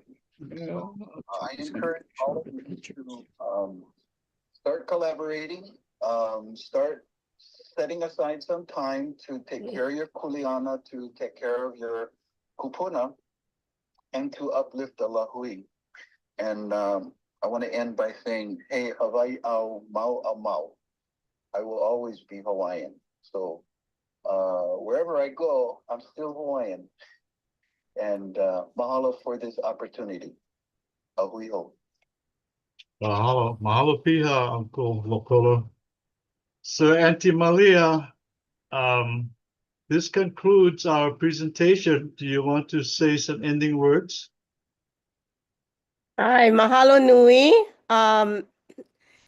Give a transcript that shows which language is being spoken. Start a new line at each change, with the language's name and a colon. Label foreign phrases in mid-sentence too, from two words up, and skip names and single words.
English: So, I encourage all of you to start collaborating, start setting aside some time to take care of your kuleana, to take care of your kupuna, and to uplift the lahui. And I want to end by saying, hey,
Hawaiian: Hawaii au mau a mau.
English: I will always be Hawaiian. So wherever I go, I'm still Hawaiian. And mahalo for this opportunity.
Hawaiian: Ahui ho. Mahalo piha, Uncle Lokolo.
English: So, Auntie Malia, this concludes our presentation. Do you want to say some ending words?
Hawaiian: Hi, mahalo nui.